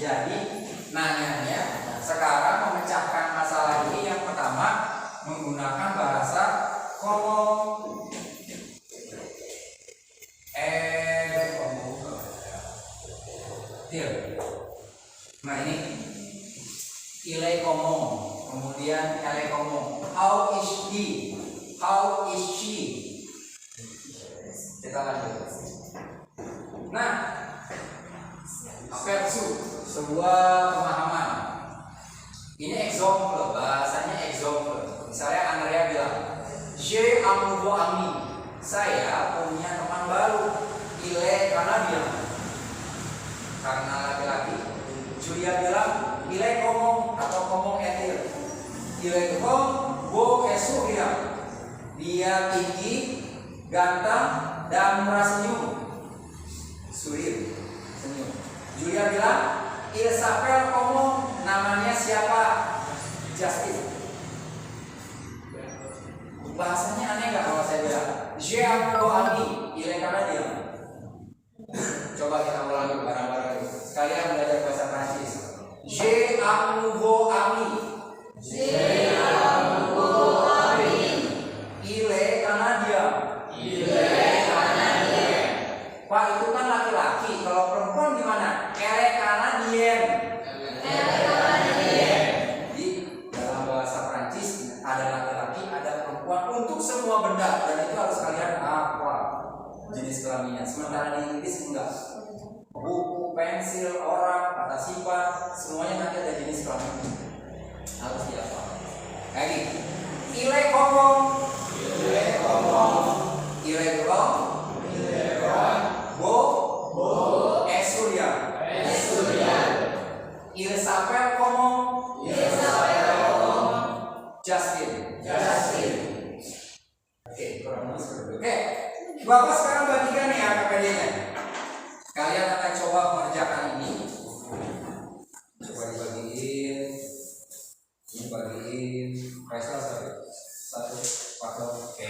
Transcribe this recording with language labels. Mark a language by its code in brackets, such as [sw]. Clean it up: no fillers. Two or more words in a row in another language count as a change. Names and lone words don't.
[id] Jadi nanyanya sekarang memecahkan masalah ini yang pertama menggunakan bahasa komo. Nah ini [fr] il est comment, [id] kemudian [fr] elle est comment. [en] How is he? How is she? [id] Kita lanjut. Nah, aperçu, sebuah pemahaman. Ini example, bahasanya example. Misalnya Andrea bilang, [fr] j'ai un nouveau ami. [id] Saya punya teman baru. [fr] Il est Canadien. [id] Karena laki-laki. Julia bilang, [fr] il est comment atau comment est-il? Il est grand, beau et souriant. [id] Dia tinggi, ganteng dan murah senyum. Sourire, senyum. Julia bilang, [fr] il s'appelle comment? [id] Namanya siapa? Justin. Bahasanya aneh nggak kalau saya bilang, [fr] j'ai un nouveau ami, il est Canadien. [id] Coba kita ulangi bareng-bareng. Sekalian belajar bahasa Prancis. [fr] J'ai un nouveau ami. Il est Canadien. [id] Pak, itu kan laki-laki. Kalau perempuan gimana? [fr] Elle est Canadienne. [id] Jadi dalam bahasa Prancis ada laki-laki, ada perempuan untuk semua benda, dan itu harus kalian hafal jenis kelaminnya. Sementara di Inggris enggak. Buku, pensil, orang, kata sifat, semuanya nanti ada jenis kelamin. Harus dihafal. Kayak gini. [fr] Il est comment? Il est grand. Beau. Et souriant. Il s'appelle comment? Justin. [id] Oke, kurang lebih seperti itu. Oke, Bapak sekarang bagikan nih APPD-nya. Kalian akan coba mengerjakan ini. Coba dibagiin. Ini bagiin. Kaisar satu pakai. Oke.